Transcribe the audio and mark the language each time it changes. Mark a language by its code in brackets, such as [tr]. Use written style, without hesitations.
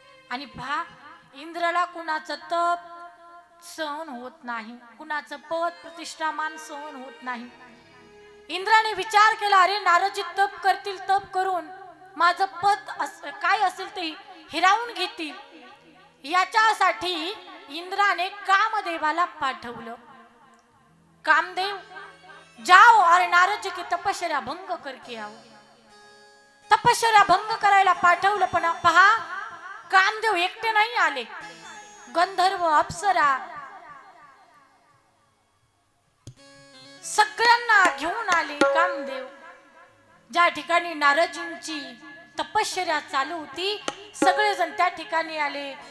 [mr] आणि पहा, इंद्राला कुणाचं तप सहन होत नाही, कुणाचं पद प्रतिष्ठामान सहन होत नाही. इंद्राने विचार केला, अरे नारदजी तप करतील, तप करून माझं पद काय असेल ते हिरावून घेतील. याच्यासाठी इंद्राने कामदेवाला पाठवलं. [hi] कामदेव जाओ और नारद जी की तपश्चर्या भंग करके आओ. [mr] तपश्चर्या भंग करायला पाठवलं. पण पहा, कामदेव एकटे नाही आले, गंधर्व अप्सरा सगळ्यांना घेऊन आले. कामदेव ज्या ठिकाणी नारदजींची तपश्चर्या चालू होती सगळेजण त्या ठिकाणी आले.